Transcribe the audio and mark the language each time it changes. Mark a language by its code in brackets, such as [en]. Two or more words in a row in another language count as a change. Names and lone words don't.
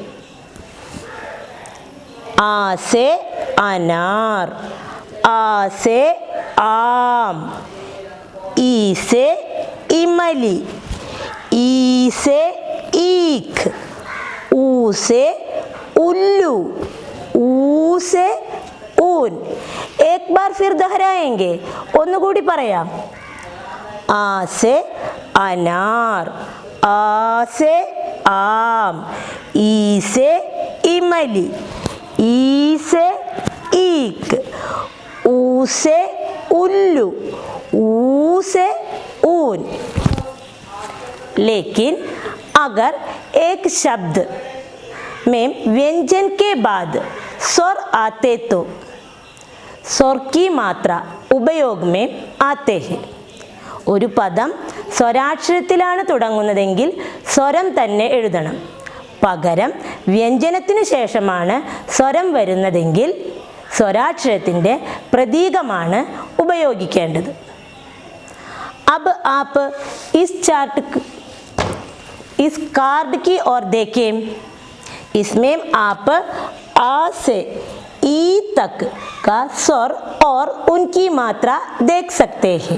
[hi] आ से अनार, आ से आम, ई से इमली, ई से ईख, ऊ से उल्लू, ऊ से ऊन। एक बार फिर दोहराएंगे। [ml] ഒന്നുകൂടി പറയാം. [hi] आ से अनार, आ से आम, ई से इमली, ई से ईख, ऊ से उल्लू, ऊ से ऊन। लेकिन अगर एक शब्द में व्यंजन के बाद स्वर आते तो स्वर की मात्रा उपयोग में आते हैं. [ml] ഒരു പദം സ്വരാക്ഷരത്തിലാണ് തുടങ്ങുന്നതെങ്കിൽ സ്വരം തന്നെ എഴുതണം. പകരം വ്യഞ്ജനത്തിനു ശേഷമാണ് സ്വരം വരുന്നതെങ്കിൽ സ്വരാക്ഷരത്തിൻ്റെ പ്രതീകമാണ് ഉപയോഗിക്കേണ്ടത്. [hi] अब आप इस कार्ड की ओर देखें. इसमें आप आ से ई तक का स्वर और उनकी मात्रा देख सकते हैं.